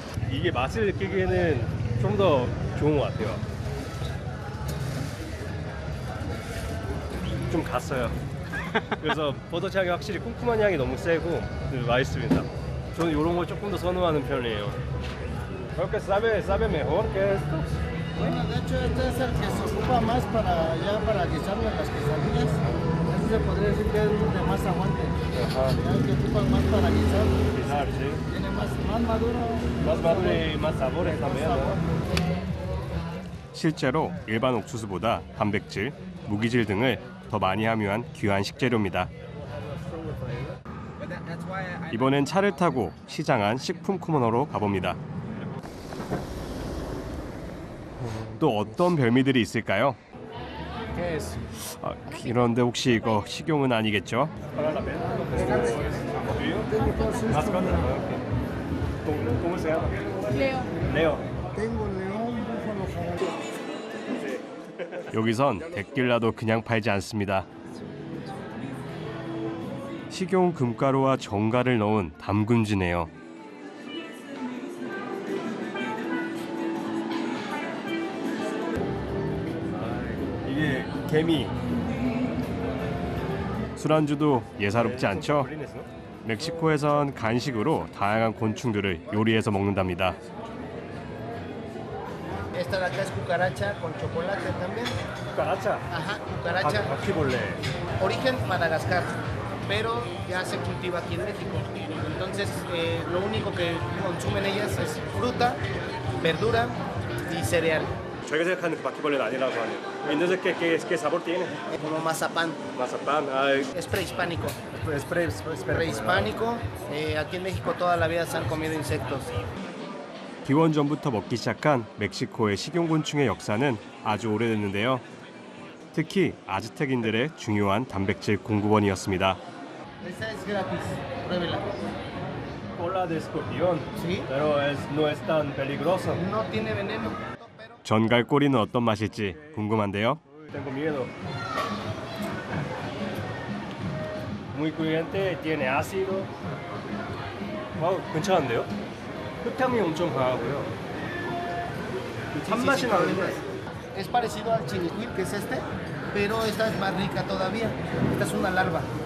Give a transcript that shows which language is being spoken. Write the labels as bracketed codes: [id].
[ko] 이게 맛을 느끼기에는 좀 더 좋은 것 같아요. 좀 갔어요. 그래서 버섯 향이 확실히 쿰쿰한 향이 너무 세고 맛있습니다. 저는 이런 걸 조금 더 선호하는 편이에요. [es] Creo que sabe mejor que esto. Bueno, de hecho este es el que se ocupa más para guisarlo en las quesadillas. Este se podría decir que es de más aguante. Ajá. Ya el que ocupan más para guisar. Guisar, sí. Tiene más maduro. Más maduro y más sabores también, ¿no? [ko] 실제로 일반 옥수수보다 단백질, 무기질 등을 더 많이 함유한 귀한 식재료입니다. 이번엔 차를 타고 시장 안 식품 코너로 가봅니다. 또 어떤 별미들이 있을까요? 이런데 혹시 이거 식용은 아니겠죠? [es] ¿Cómo se llama? Leo. Leo. Tengo león, búfalo, jabalí. [ko] 여기선 데킬라도 그냥 팔지 않습니다. 식용 금가루와 정갈을 넣은 담금지네요. 이게 개미. 술안주도 예사롭지 않죠? 멕시코에선 간식으로 다양한 곤충들을 요리해서 먹는답니다. [es] Esta de acá es cucaracha con chocolate también. cucaracha. Ajá, cucaracha. [ko] 바퀴벌레. [es] Origen Madagascar, pero ya se cultiva aquí en México. Entonces, lo único que consumen ellas es fruta, verdura y cereal. [ko] 저희가 생각하는 그 바퀴벌레는 아니라고 하네요. [es] Entonces, ¿qué sabor tiene? Como mazapán. Mazapán. Es prehispánico. Prehispánico. Aquí en México toda la vida se han comido insectos. [ko] 기원전부터 먹기 시작한 멕시코의 식용곤충의 역사는 아주 오래됐는데요. 특히 아즈텍인들의 중요한 단백질 공급원이었습니다. [es] Esta es gratis. Pruébela. Cola de escorpión. Sí. Pero no es tan peligroso. No tiene veneno. [ko] 전갈 꼬리는 어떤 맛일지 궁금한데요. [es] Tengo miedo. Muy crujiente, tiene ácido. [ko] 괜찮은데요? 흙향이 엄청 강하고요. 산맛이 나는데. [es] Es parecido al chinicuil, que es este, pero esta es más rica todavía. Esta es una larva.